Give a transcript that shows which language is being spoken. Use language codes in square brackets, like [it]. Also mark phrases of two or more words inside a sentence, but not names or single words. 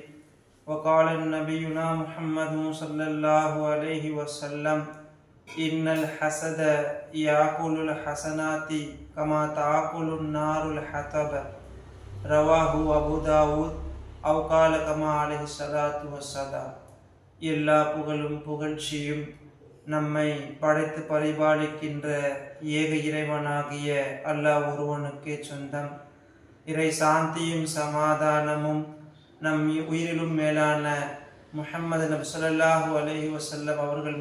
[ar] وقال نبينا محمد صلى الله عليه وسلم إن الحسد يأكل الحسنات كما تأكل النار الحطب. رواه أبو داود أو قال كما عليه الصلاة والسلام. [ta] எல்லா புகழும் புகழ்ச்சியும் நம்மை படைத்து பரிபாலிக்கின்ற ஏக இறைவனாகிய அல்லாஹ் ஒருவனுக்கே சொந்தம். இறை சாந்தியும் சமாதானமும் நம் உயிரிலும் மேலான முஹம்மது நபி [ar] صلى الله عليه وسلم [ta] அவர்கள்